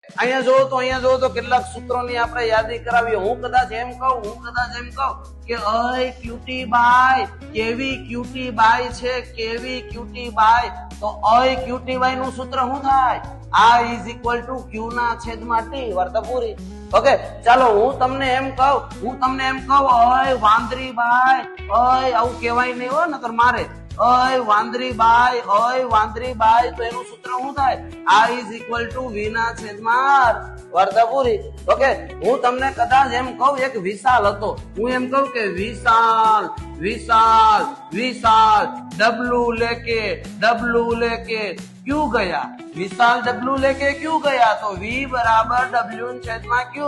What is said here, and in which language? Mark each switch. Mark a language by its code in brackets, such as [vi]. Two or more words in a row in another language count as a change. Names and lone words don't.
[gu] અહીંયા જોવો તો કેટલાક સૂત્રોની આપણે યાદી કરાવીએ. હું કદાચ એમ કહું કે અય ક્યુટી બાય, કેવી ક્યુટી બાય છે, કેવી ક્યુટી બાય, તો અય ક્યુટી બાય નું સૂત્ર શું થાય? [en] I is equal to Q [gu] ના છેદમાં T. વાર્તા પૂરી. ઓકે, ચાલો હું તમને એમ કહું અય વાંદરી બાય, અય આવું કહેવાય નહીં હો, નકર મારે. અય વાંદરી બાય, તો એનું સૂત્ર શું થાય? [en] I is equal to V [gu] ના છેદમાં R. વાર્તા પૂરી. ઓકે, હું તમને કદાચ એમ કહું એક વિશાલ હતો, હું એમ કહું કે વિશાલ [hi] डबलू लेके क्यू गया, [gu] વિશાલ [hi] डबलू लेके क्यू गया, [gu] તો V બરાબર W છેદમાં Q.